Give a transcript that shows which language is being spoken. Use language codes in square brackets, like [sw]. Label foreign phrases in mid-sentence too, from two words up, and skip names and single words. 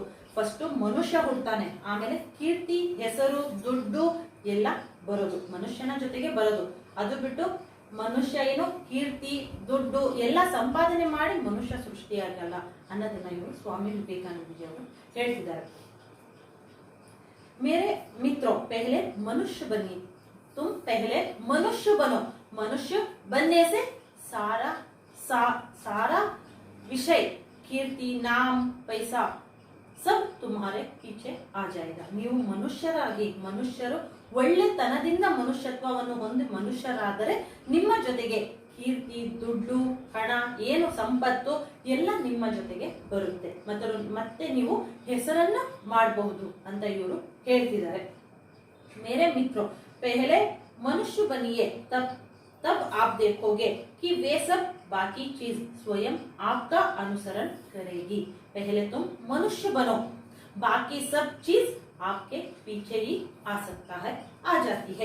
[kn] ಫಸ್ಟ್ ಮನುಷ್ಯ ಹುಡ್ತಾನೆ, ಆಮೇಲೆ ಕೀರ್ತಿ ಹೆಸರು ದುಡ್ಡು ಎಲ್ಲ ಬರೋದು ಮನುಷ್ಯನ ಜೊತೆಗೆ ಬರೋದು. ಅದು ಬಿಟ್ಟು ಮನುಷ್ಯ ಏನು ಕೀರ್ತಿ ದುಡ್ಡು ಎಲ್ಲ ಸಂಪಾದನೆ ಮಾಡಿ ಮನುಷ್ಯ ಸೃಷ್ಟಿಯಾಗಲ್ಲ ಅನ್ನೋದನ್ನ ಇವರು ಸ್ವಾಮಿ ವಿವೇಕಾನಂದಜಿ ಅವರು ಹೇಳ್ತಿದ್ದಾರೆ. [hi] मेरे मित्रों, पहले मनुष्य बनिए. तुम पहले मनुष्य बनो. मनुष्य बनने से सारा विषय कीर्ति नाम पैसा सब तुम्हारे पीछे आ जाएगा. [kn] ನೀವು ಮನುಷ್ಯರಾಗಿ ಮನುಷ್ಯರು ಒಳ್ಳೆತನದಿಂದ ಮನುಷ್ಯತ್ವವನ್ನು ಹೊಂದಿ ಮನುಷ್ಯರಾದರೆ ನಿಮ್ಮ ಜೊತೆಗೆ ಕೀರ್ತಿ ದುಡ್ಡು ಹಣ ಏನು ಸಂಪತ್ತು ಎಲ್ಲ ನಿಮ್ಮ ಜೊತೆಗೆ ಬರುತ್ತೆ, ಮತ್ತೆ ನೀವು ಹೆಸರನ್ನ ಮಾಡಬಹುದು ಅಂತ ಇವರು ಹೇಳ್ತಿದ್ದಾರೆ. [hi] मेरे मित्रों, पहले मनुष्य बनिए, तब आप देखोगे कि वे सब बाकी चीज स्वयं आपका अनुसरण करेगी. पहले तुम मनुष्य बनो, बाकी सब चीज आपके पीछे ही आ सकता है, आ जाती है.